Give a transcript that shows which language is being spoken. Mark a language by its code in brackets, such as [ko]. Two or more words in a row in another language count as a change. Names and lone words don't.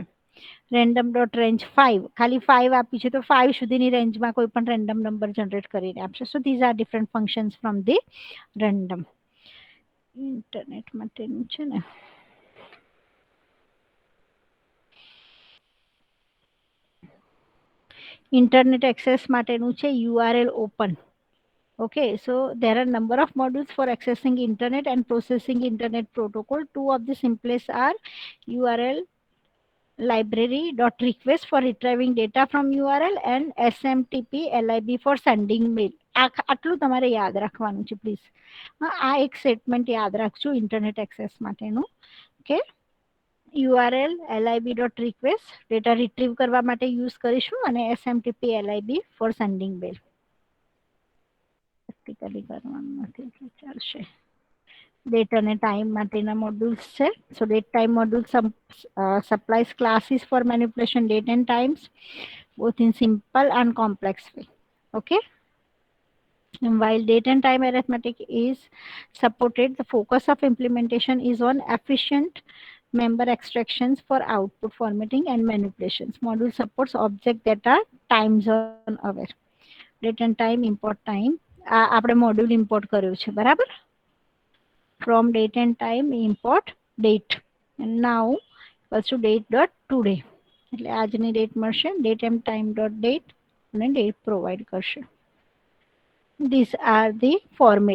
[en] random dot range [gu] 5 ખાલી 5 આપી છે તો 5 સુધીની રેન્જમાં કોઈ પણ [en] random number generate [gu] કરીને આપશે. [en] so these are different functions from the random. [gu] ઇન્ટરનેટ માટેનું છે ને. [en] internet access [gu] માટેનું છે [en] URL open. Okay, so there are number of modules for accessing internet and processing internet protocol. Two of the simplest are URL library dot request for retrieving data from URL and SMTP LIB for sending mail. [gu] આટલું તમારે યાદ રાખવાનું છે પ્લીઝ. આ એક સ્ટેટમેન્ટ યાદ રાખજો [en] internet access [gu] માટેનું કે [en] URL LIB dot request data retrieve [gu] કરવા માટે યુઝ કરીશું અને [en] SMTP LIB for sending mail. [gu] પ્રેક્ટિકલી કરવાનું નથી એટલે ચાલશે. ડેટ અને ટાઈમ માટેના મોડ્યુલ્સ છે. [en] so date time module supplies classes for manipulation date and times both in simple and complex way. Okay, and while date and time arithmetic is supported, the focus of implementation is on efficient member extractions for output formatting and manipulations. Module supports objects that are time zone aware. Date and time, import time. [gu] આપણે મોડ્યુલ ઇમ્પોર્ટ કર્યું છે, બરાબર. [en] from date and time import date now equals to date dot today [gu] એટલે આજની ડેટ મળશે. ડેટ એન્ડ ટાઈમ ડોટ ડેટ અને [en] date provide [gu] કરશે. [en] this are the format.